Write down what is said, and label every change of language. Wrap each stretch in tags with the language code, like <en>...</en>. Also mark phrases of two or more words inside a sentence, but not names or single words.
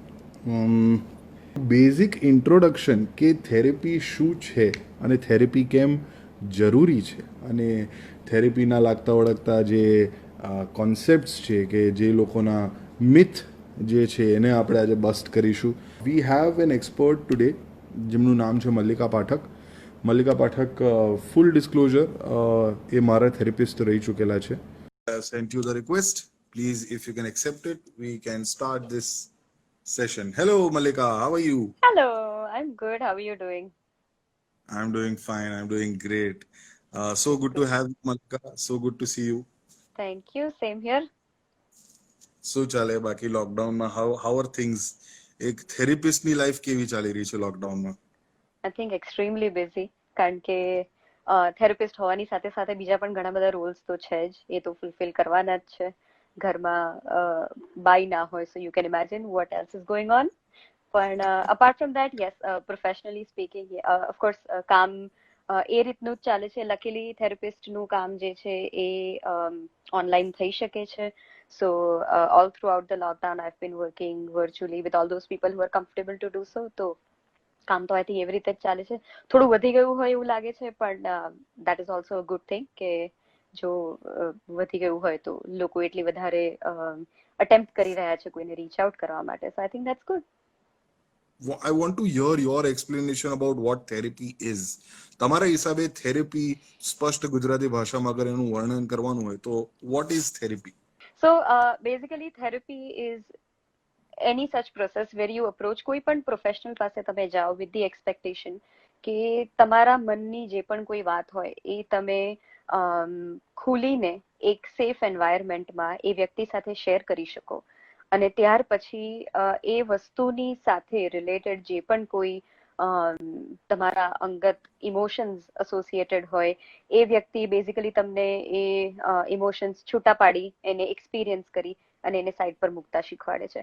<en>basic introduction</en> <gu>કે થેરેપી શું છે અને થેરેપી કેમ જરૂરી છે, અને થેરેપીના લાગતા વળગતા જે કોન્સેપ્ટ્સ છે કે જે લોકોના મિથ જે છે એને આપણે આજે બસ્ટ કરીશું.</gu> <en>we have an expert today</en> <gu>જેમનું નામ છે</gu> <en>મલ્લિકા પાઠક.</en> <gu>મલ્લિકા પાઠક,</gu> <en>full disclosure,</en> <gu>એ મારા થેરેપિસ્ટ રહી ચૂકેલા છે.</gu> <en>Sent you the request. Please, if you can accept it, we can start this session. Hello, Mallika. How are you? Hello, I'm good. How are you doing? I'm doing fine. I'm doing great. So good to have you, Mallika. So good to see you. Thank you. Same here.</en> <gu>શું ચાલે બાકી લોકડાઉનમાં?</gu> <en>How are things?</en> <gu>એક થેરેપિસ્ટની લાઈફ કેવી ચાલી રહી છે લોકડાઉનમાં?</gu> <en>I think extremely busy</en> <gu>કારણ કે થેરેપિસ્ટ હોવાની સાથે સાથે બીજા પણ ઘણા બધા રોલ્સ તો છે જ, એ તો ફૂલફિલ કરવાના જ છે. ઘરમાં બાઈ ના હોય,</gu> <en>so you can imagine what else is going on. પણ apart from that, yes, professionally speaking, of course,</en> <gu>કામ એ રીતનું જ ચાલે છે. લકીલી થેરેપિસ્ટનું કામ જે છે એ ઓનલાઈન થઈ શકે છે.</gu> <en>So all throughout the lockdown, I've been working virtually with all those people who are comfortable to do so.</en> <gu>તો કામ તો</gu> <en>I think</en> <gu>એવી રીતે જ ચાલે છે. થોડું વધી ગયું હોય એવું લાગે છે, પણ</gu> <en>that is also a good thing</en> <gu>કે જો વધી ગયું હોય તો લોકો એટલી વધારે અટેમ્પ્ટ કરી રહ્યા છે કોઈને</gu> <en>reach out</en> <gu>કરવા માટે.</gu> <en>so I think that's good. I want to hear your explanation about what therapy is.</en> <gu>તમારા હિસાબે થેરેપી સ્પષ્ટ ગુજરાતી ભાષામાં અગર એનું વર્ણન કરવાનું હોય તો</gu> <en>what is therapy? So basically therapy is any such process where you approach</en> <gu>કોઈ પણ પ્રોફેશનલ પાસે તમે જાઓ</gu> <en>with the expectation</en> <gu>કે તમારા મનની જે પણ કોઈ વાત હોય એ તમે ખુલીને એક</gu> <en>safe environmentમાં</en> <gu>એ વ્યક્તિ સાથે શેર કરી શકો, અને ત્યાર પછી એ વસ્તુની સાથે રિલેટેડ જે પણ કોઈ તમારા અંગત</gu> <en>emotions associated</en> <gu>હોય એ વ્યક્તિ બેઝિકલી તમને એ ઇમોશન્સ છૂટા પાડી એને એક્સપિરિયન્સ કરી અને એને સાઈડ પર મૂકતા શીખવાડે છે.</gu>